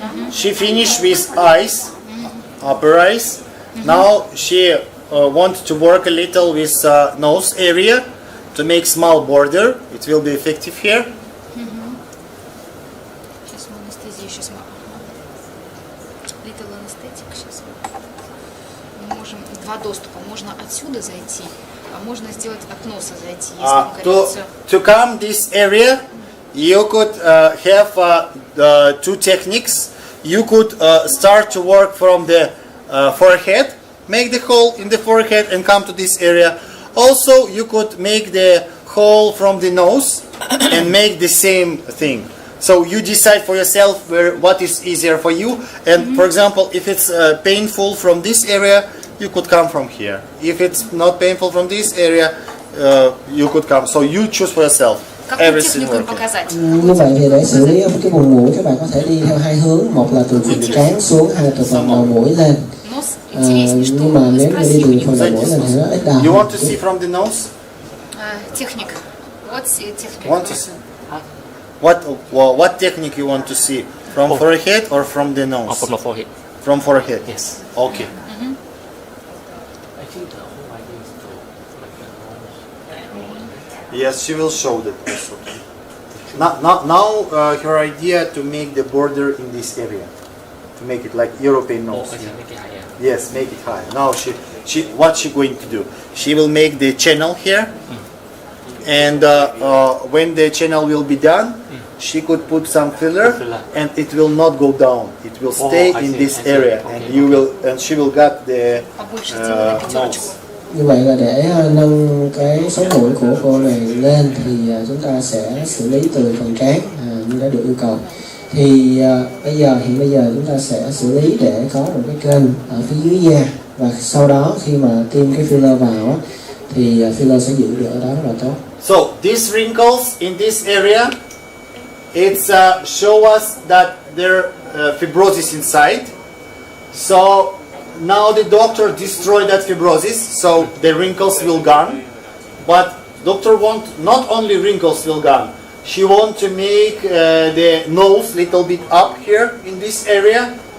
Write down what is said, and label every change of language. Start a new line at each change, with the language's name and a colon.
English: She finished with eyes, upper eyes, Now she wants to work a little with nose area to make small border. It will be effective here.
Russian: Сейчас мы анестезию, сейчас мы...
English: Little anesthetic,
Russian: сейчас мы можем два доступа. Можно отсюда зайти, а можно сделать от носа зайти, если коррекцию.
English: To come this area, you could have two techniques. You could start to work from the forehead, make the hole in the forehead and come to this area. Also, you could make the hole from the nose and make the same thing. So you decide for yourself what is easier for you. And for example, if it's painful from this area, you could come from here. If it's not painful from this area, you could come. So you choose for yourself.
Russian: Какую технику им показать?
Vietnamese: Như vậy thì để xử lý cái vùng mũi các bạn có thể đi theo hai hướng, một là từ phần trán xuống, hai là từ phần đầu mũi lên. Nhưng mà nếu như đi từ phần đầu mũi lên thì nó ít đau.
English: You want to see from the nose? Техник. What's technique? Want to see? What technique you want to see? From forehead or from the nose? From the forehead. From forehead. Yes. Okay. I think the whole idea is to make the nose. Yes, she will show that also. Now her idea to make the border in this area, to make it like European nose. I can make it higher. Yes, make it high. Now what she going to do? She will make the channel here, and when the channel will be done, she could put some filler, and it will not go down. It will stay in this area, and she will get the nose.
Vietnamese: Như vậy là để nâng cái sống mũi của cô này lên thì chúng ta sẽ xử lý từ phần trán như đã được yêu cầu. Thì hiện bây giờ chúng ta sẽ xử lý để có một cái kênh ở phía dưới da, và sau đó khi mà tiêm cái filler vào thì filler sẽ giữ được ở đó rất là tốt.
English: So these wrinkles in this area, it's show us that there fibrosis inside. So now the doctor destroyed that fibrosis, so the wrinkles will gone. But doctor want not only wrinkles will gone. She want to make the nose little bit up here in this area.